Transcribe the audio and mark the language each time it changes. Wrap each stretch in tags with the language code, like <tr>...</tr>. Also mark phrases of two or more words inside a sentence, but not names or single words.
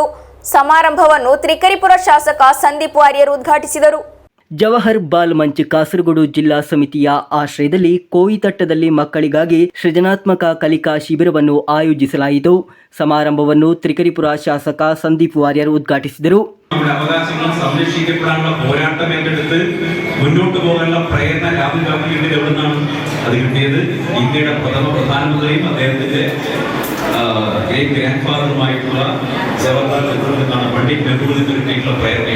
<kn>ಸಮಾರಂಭವನ್ನು ತ್ರಿಕರಿಪುರ ಶಾಸಕ ಸಂದೀಪ್ ವಾರಿಯರ್ ಉದ್ಘಾಟಿಸಿದರು. ಜವಾಹರ್ ಬಾಲ್ ಮಂಚ್ ಕಾಸರಗೋಡು ಜಿಲ್ಲಾ ಸಮಿತಿಯ ಆಶ್ರಯದಲ್ಲಿ ಕೋಯಿತಟ್ಟದಲ್ಲಿ ಮಕ್ಕಳಿಗಾಗಿ ಸೃಜನಾತ್ಮಕ ಕಲಿಕಾ ಶಿಬಿರವನ್ನು ಆಯೋಜಿಸಲಾಯಿತು. ಸಮಾರಂಭವನ್ನು ತ್ರಿಕರಿಪುರ ಶಾಸಕ ಸಂದೀಪ್ ವಾರಿಯರ್ ಉದ್ಘಾಟಿಸಿದರು.</kn> <ml>നമ്മുടെ അവകാശങ്ങൾ സംരക്ഷിക്കപ്പെടാനുള്ള പോരാട്ടം ഏറ്റെടുത്ത് മുന്നോട്ട് പോകാനുള്ള പ്രയത്നം രാഹുൽ ഗാന്ധിയുടെ എവിടെ നിന്നാണ് അത് കിട്ടിയത്? ഇന്ത്യയുടെ പ്രഥമ പ്രധാനമന്ത്രിയും അദ്ദേഹത്തിന്റെ</ml> <en>great grand</en> <ml>ഫാദറുമായിട്ടുള്ള ജവഹർലാൽ നെഹ്റുവിൽ നിന്നാണ്, പണ്ഡിറ്റ് നെഹ്റുവിൽ നിന്ന് കിട്ടിയിട്ടുള്ള പ്രയത്നമാണ്.</ml>